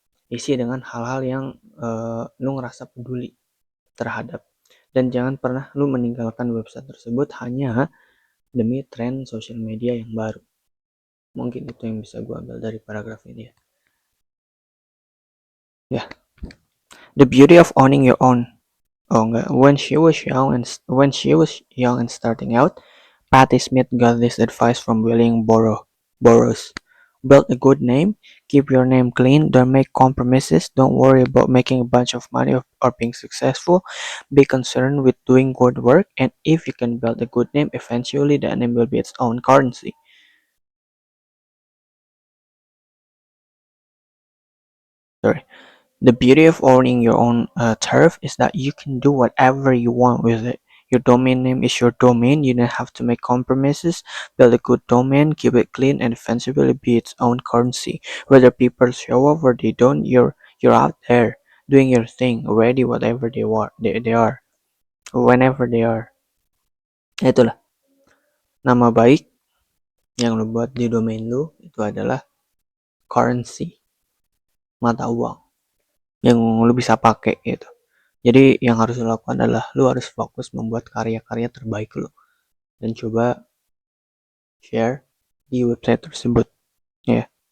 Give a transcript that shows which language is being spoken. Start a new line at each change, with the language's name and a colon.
Indonesian: Isi dengan hal-hal yang lu ngerasa peduli terhadap, dan jangan pernah lu meninggalkan website tersebut hanya demi tren sosial media yang baru. Mungkin itu yang bisa gue ambil dari paragraf ini ya.
English: The beauty of owning your own.
Indonesian: Oh enggak,
English: when she was young and starting out, Patti Smith got this advice from William Burroughs. Build a good name, keep your name clean, don't make compromises, don't worry about making a bunch of money or being successful, be concerned with doing good work, and if you can build a good name, eventually that name will be its own currency. Sorry. The beauty of owning your own turf is that you can do whatever you want with it. Your domain name is your domain. You don't have to make compromises. Build a good domain, keep it clean, and eventually be its own currency. Whether people show up or they don't, you're out there doing your thing, ready whatever they are, whenever they are.
Indonesian: Itulah nama baik yang lo buat di domain lo itu adalah currency, mata uang yang lo bisa pakai gitu. Jadi yang harus lo lakukan adalah lo harus fokus membuat karya-karya terbaik lo dan coba share di website tersebut ya.